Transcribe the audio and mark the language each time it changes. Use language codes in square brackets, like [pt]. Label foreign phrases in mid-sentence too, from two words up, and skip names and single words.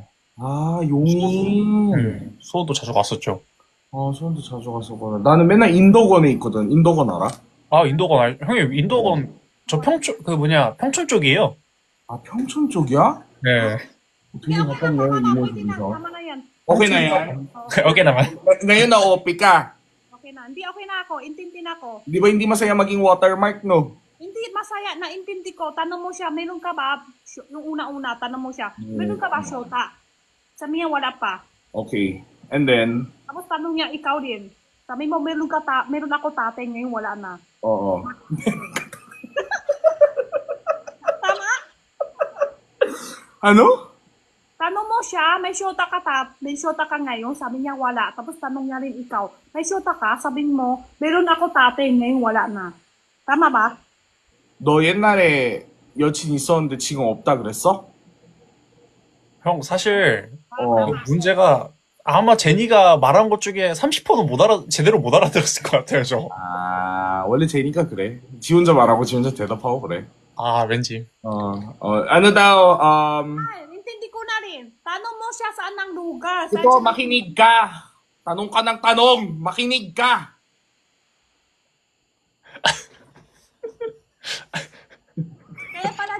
[ko] 아, 용인. 수원도 자주 갔었죠. 수원도 자주 갔었거든. 나는 맨날 인덕원에 있거든. 인덕원 알아? 아, 인덕원 형님, 인덕원, 저 평촌 쪽이에요. 아, 평촌 쪽이야? 네. 되게 가깝네, 이모 집에서. [tl] Tama na yan. Okay na yan? Okay naman. Ngayon na-OP ka. Okay na. Hindi okay na ako. Intindi na ako. Di ba hindi masaya maging watermark, no? Hindi masaya. Naintindi ko. Tanong mo siya, meron ka ba? Yung una-una, tanong mo siya, meron ka ba shota? Sabi niya, wala pa. [en] Okay. And then, [tl] Tapos tanong niya, ikaw din. Sabi mo, meron ako tatay, ngayon wala na. oo. Tama? Ano? Tanong mo siya, may shota ka ngayon, sabi niya wala. Tapos tanong niya rin ikaw, may shota ka? Sabi mo, meron ako tatay, ngayon wala na. Tama ba? [ko] 너 옛날에 여친 있었는데 지금 없다 그랬어? 형, 사실 어. 문제가 아마 제니가 말한 것 중에 30%는 제대로 못 알아들었을 것 같아요, 저. 아, 원래 제니까 그래. 지 혼자 말하고 지 혼자 대답하고 그래. 아, 왠지. [tl] Ano daw, Ay, intindi ko na rin. Tanong mo siya saan ang lugar. ito, makinig ka. Tanong ka ng tanong. Makinig ka. Kaya pala,